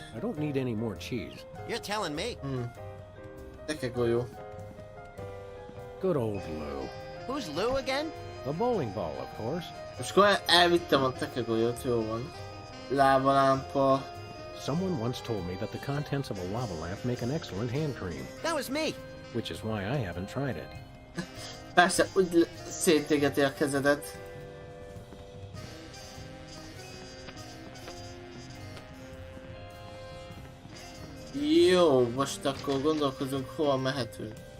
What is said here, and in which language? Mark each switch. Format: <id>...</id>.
<en>I don't need any more cheese. You're telling me.</en> <hu>Teke golyó.</hu> <en>Good old Lou. Who's Lou again? The bowling ball, of course.</en> <hu>Most akkor elvittem a teke golyót, jó van. Lábalámpa.</hu> <en>Someone once told me that the contents of a lava lamp make an excellent hand cream. That was me. Which is why I haven't tried it.</en> <hu>Persze, úgy szétégeti a kezedet. Jó, most akkor gondolkozunk, hova mehetünk.</hu>